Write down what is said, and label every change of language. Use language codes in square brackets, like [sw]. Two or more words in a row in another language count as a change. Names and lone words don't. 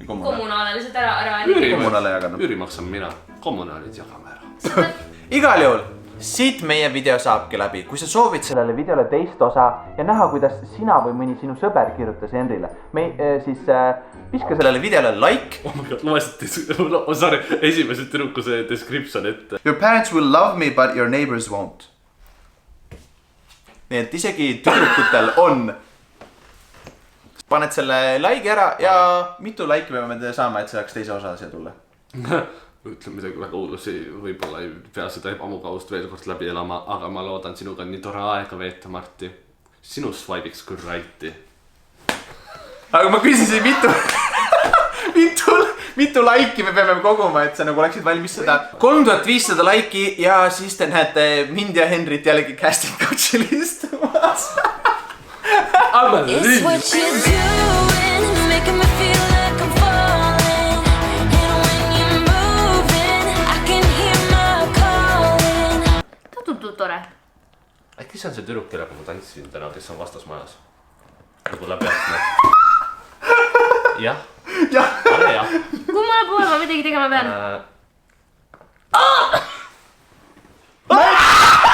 [et] Kommunaale lihtsalt ära. Kommunaale jagada. Üüri maksan mina. Kommunaalid jagame ära. Igal juhul. Siit meie video saabki läbi. Kui sa soovid sellele videole teist osa ja näha, kuidas sina või mõni sinu sõber kirjutas Henrile, siis piska sellele videole like. [en] Oh my god, [et] loesite, esimese tüdrukuse description ette. [en] Your parents will love me, but your neighbors won't. [et] Nii et isegi tüdrukutel on. Paned selle like ära ja mitu like me peame saama, et saaks teise osa siia tulla? Ütlen midagi väga hullusi, võib-olla ei pea seda ebamugavust veel kord läbi elama, aga ma loodan sinuga nii tore aega veeta, Marti. Sinu swipe'iks küll righti. Aga ma küsisin mitu laiki me peame koguma, et sa nagu oleksid valmis seda 3500 laiki ja siis te näete mind ja Henrit jällegi [en] casting couch'il [et] istumas. [en] It's what you're doing, making me feel like I'm falling. And when you're moving, I can hear my calling. [et] Ta tundub tore. Äkki see on see tüdruk, kellega ma tantsisin täna, kes on vastasmajas? Nagu läbi akna. Jah. Ole jah. Kummale poole ma midagi tegema pean?